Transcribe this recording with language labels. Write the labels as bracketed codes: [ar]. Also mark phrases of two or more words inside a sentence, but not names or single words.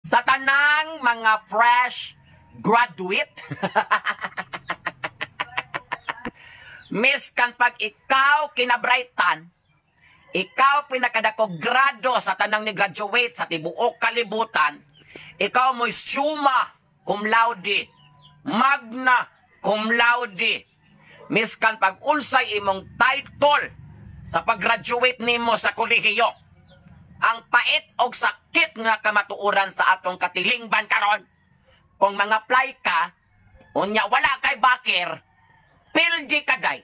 [ceb] Sa tanang mga [en] fresh graduate, [ceb] miskan pag ikaw kinabrightan, ikaw pinakadakog grado sa tanang ni graduate sa tibuok kalibutan, ikaw mo'y [la] summa cum laude, magna cum laude, [ceb] miskan pag unsay imong title sa pag-graduate nimo sa kolehiyo, ang pait og sakit nga kamatuoran sa atong katilingban karon. Kung mga apply ka, unya wala kay bakir, pildi ka day.